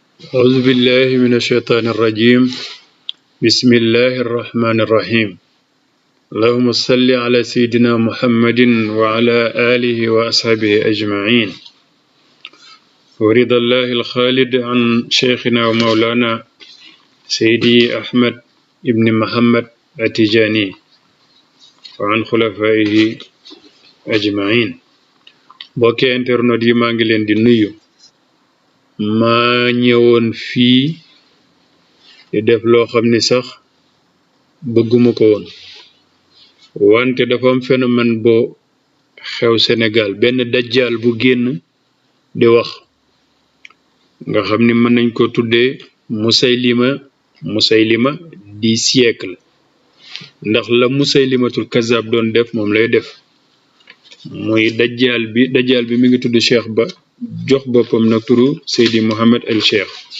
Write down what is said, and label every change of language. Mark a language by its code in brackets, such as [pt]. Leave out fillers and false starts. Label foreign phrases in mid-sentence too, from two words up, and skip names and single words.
[ar] أعوذ بالله من الشيطان الرجيم بسم الله الرحمن الرحيم اللهم صل على سيدنا محمد وعلى آله وأصحابه أجمعين ورضى الله الخالد عن شيخنا ومولانا سيدي أحمد ابن محمد التجاني وعن خلفائه أجمعين [wo] mbokki internet yi maa ngi leen di nuyu maa ñëwoon fii di def loo xam ni sax bëgguma ko woon wante dafa am phénomène boo xew Sénégal benn dajjal bu génn di wax nga xam ni mën nañ ko tuddee Musaylima di siècle ndax la Musaylimatul Kazzab doon def moom lay def muy dajjal bi mi ngi tudd Cheikh Ba jox boppam nag turu Seydi Mohamed El Cheikh